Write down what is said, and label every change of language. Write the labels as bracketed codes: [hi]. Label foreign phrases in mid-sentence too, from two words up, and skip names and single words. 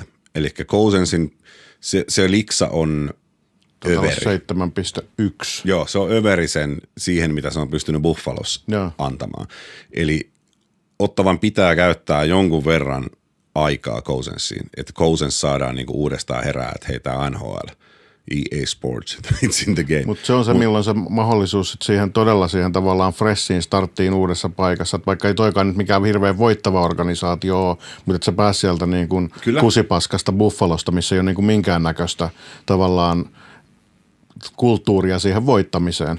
[fi] Eli Cousinsin se liksa on överi. 7,1. Joo, se on överi siihen, mitä se on pystynyt Buffalossa antamaan. Eli Ottavan pitää käyttää jonkun verran aikaa Cousinsiin, että Cousins saadaan niinku uudestaan herää, että hei, tää NHL. [en] EA Sports, it's in the game. [fi] Mutta se on se, milloin se mahdollisuus siihen todella siihen tavallaan freshiin starttiin uudessa paikassa. Et vaikka ei toikaan nyt mikään hirveän voittava organisaatio ole, mutta että sä pääs sieltä niin kuin kusipaskasta Buffalosta, missä ei ole niin kuin minkäännäköistä tavallaan kulttuuria siihen voittamiseen.